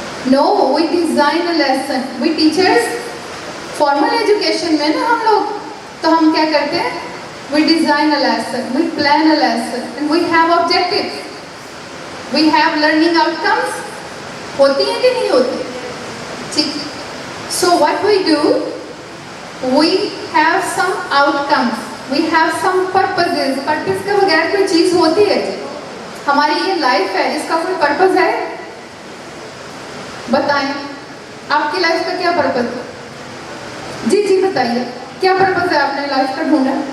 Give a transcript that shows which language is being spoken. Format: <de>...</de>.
<en>No, we design a lesson. We teachers, formal education</en> <ur>میں نا ہم لوگ تو ہم کیا کرتے ہیں؟</ur> <en>We design a lesson, we plan a lesson, and we have objectives. We have learning outcomes.</en> <ur>ہوتی ہیں کہ نہیں ہوتی؟ ٹھیک.</ur> <en>So what we do, we have some outcomes, we have some purposes.</en> <ur>Purpose کے بغیر کوئی چیز ہوتی ہے؟ ہماری یہ لائف ہے، اس کا کوئی پرپز ہے؟ بتائیں آپ کی لائف کا کیا پرپز ہے؟ جی بتائیے کیا پرپز ہے آپ نے لائف کا ڈھونڈا؟</ur>